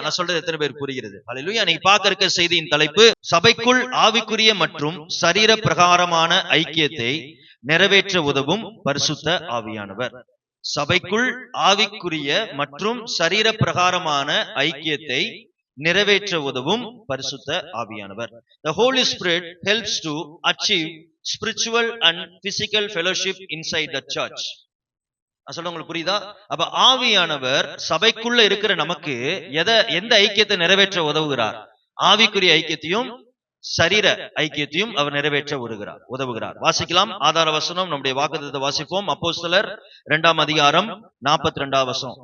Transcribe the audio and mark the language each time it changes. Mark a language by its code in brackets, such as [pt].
[ta] நான் சொல்றது எத்தனை பேர் புரிகிறது? அல்லேலூயா. நீங்க பார்க்க இருக்க செய்தியின் தலைப்பு, சபைக்குள் ஆவிக்குரிய மற்றும் சரீர பிரகாரமான ஐக்கியத்தை நிறைவேற்ற உதவும் பரிசுத்த ஆவியானவர். சபைக்குள் ஆவிக்குரிய மற்றும் சரீர பிரகாரமான ஐக்கியத்தை நிறைவேற்ற உதவும் பரிசுத்த ஆவியானவர். [en] The Holy Spirit helps to achieve spiritual and physical fellowship inside the church. [ta] சொல்ல உங்களுக்கு புரியுதா? அப்ப ஆவியானவர் சபைக்குள்ள இருக்கிற நமக்கு எந்த ஐக்கியத்தை நிறைவேற்ற உதவுகிறார்? ஆவிக்குரிய ஐக்கியத்தையும் சரீர ஐக்கியத்தையும் அவர் நிறைவேற்ற உதவுகிறார். வாசிக்கலாம் ஆதார வசனம், நம்முடைய வாக்குத்தத்தத்தை வாசிப்போம். அப்போஸ்தலர் 2ஆம் அதிகாரம் 42ஆம் வசனம்.